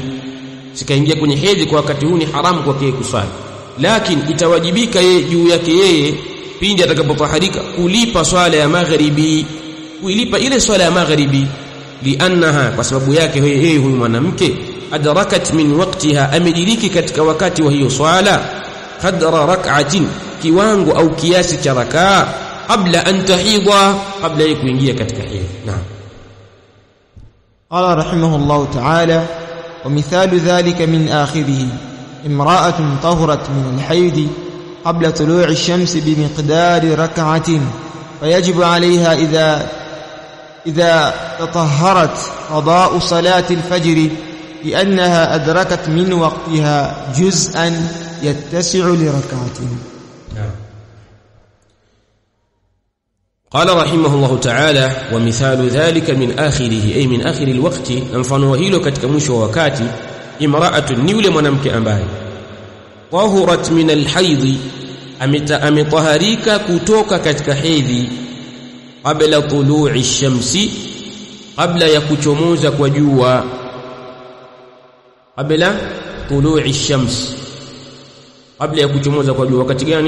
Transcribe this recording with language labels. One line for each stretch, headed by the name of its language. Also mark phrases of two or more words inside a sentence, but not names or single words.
Swahili: Sikaingia kwenye hedhi kwa wakati huu ni haramu kwake kusali, lakini itawajibika yeye juu yake yeye pindi atakapotaharika kulipa swala ya maghribi, kuilipa ile swala ya maghribi, liannaha, kwa sababu yake yeye huyu mwanamke,
Arabic: أدركت من وقتها,
Swahili: amediriki katika wakati wa hiyo swala,
Arabic: قدر ركعة,
Swahili: kiwango au kiasi cha rakaa, kabla
Arabic: أن تحيض,
Swahili: kabla ya kuingia katika hedhi. Naam.
Arabic: قال رحمه الله تعالى: ومثال ذلك من آخره امرأة طهرت من الحيض قبل طلوع الشمس بمقدار ركعة، فيجب عليها إذا تطهرت قضاء صلاة الفجر، لأنها أدركت من وقتها جزءا يتسع لركعة. قال رحمه الله تعالى: ومثال ذلك من آخره، أي من آخر الوقت،
Swahili: mfano hilo katika mwisho wa wakati, imra'atun, ni yule mwanamke ambaye
Arabic: طهرت من الحيض,
Swahili: ametaharika kutoka katika hedhi,
Arabic: قبل طلوع الشمس,
Swahili: qabla ya kuchomoza kwa jua,
Arabic: قبل طلوع الشمس,
Swahili: kabla ya kuchomoza kwa jua. Wakati gani?